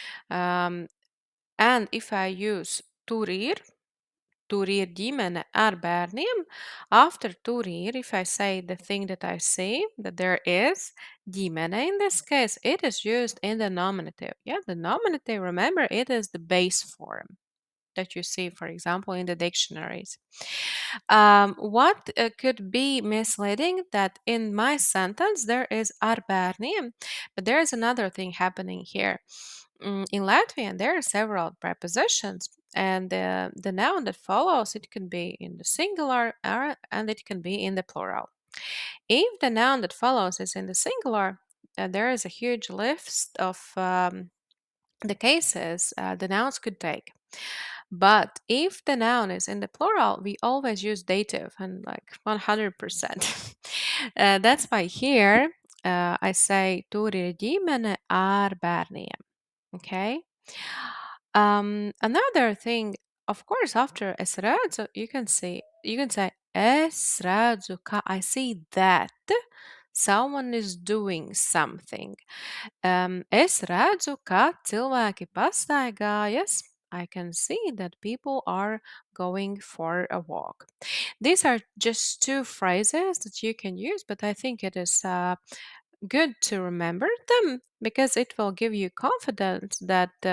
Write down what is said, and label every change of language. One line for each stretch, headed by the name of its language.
English: Um, and if I use
Latvian: tur ir, tur ir ģimene ar bērniem.
English: After
Latvian: tur ir,
English: if I say the thing that I see, that there is ģimene in this case, it is used in the nominative. Yeah, the nominative, remember, it is the base form that you see, for example, in the dictionaries. What could be misleading that in my sentence there is
Latvian: ar bērniem,
English: but there is another thing happening here. In Latvian, there are several prepositions, and the noun that follows, it can be in the singular and it can be in the plural. If the noun that follows is in the singular, there is a huge list of the cases the nouns could take. But if the noun is in the plural, we always use dative and like 100%. That's why here I say
Latvian: tur ir ģimene ar bērniem.
English: Okay. Another thing, of course, after
Latvian: es redzu,
English: you can say
Latvian: es redzu, ka
English: I see that someone is doing something.
Latvian: Es redzu, ka cilvēki pastaigājas.
English: I can see that people are going for a walk. These are just two phrases that you can use, but I think it is good to remember them because it will give you confidence that